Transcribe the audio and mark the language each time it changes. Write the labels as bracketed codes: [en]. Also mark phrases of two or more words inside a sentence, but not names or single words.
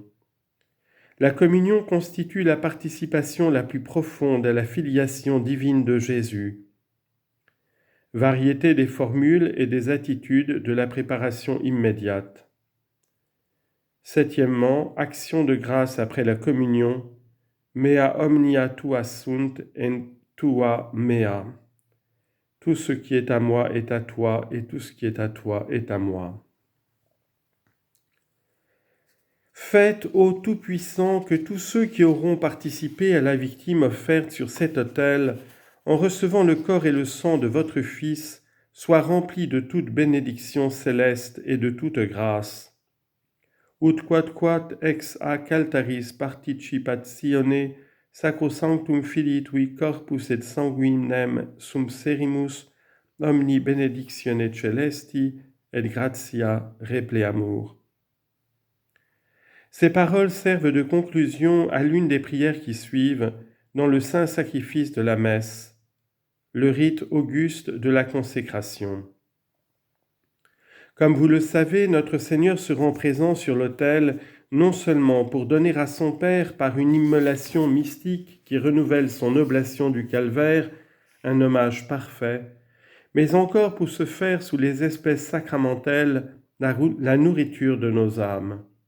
[fr] La communion constitue la participation la plus profonde à la filiation divine de Jésus. Variété des formules et des attitudes de la préparation immédiate. Septièmement, action de grâce après la communion, [la] mea omnia tua sunt en tua mea. [fr] Tout ce qui est à moi est à toi, et tout ce qui est à toi est à moi. Faites, ô Tout-Puissant, que tous ceux qui auront participé à la victime offerte sur cet autel, en recevant le corps et le sang de votre Fils, soient remplis de toute bénédiction céleste et de toute grâce. [la] Ut quod ex ac altaris participatione sacrosanctum Filii tui corpus et sanguinem sum serimus omni benedictione celesti et gratia repleamur. [fr] Ces paroles servent de conclusion à l'une des prières qui suivent dans le saint sacrifice de la messe, le rite auguste de la consécration. Comme vous le savez, notre Seigneur se rend présent sur l'autel non seulement pour donner à son Père par une immolation mystique qui renouvelle son oblation du calvaire, un hommage parfait, mais encore pour se faire sous les espèces sacramentelles la nourriture de nos âmes.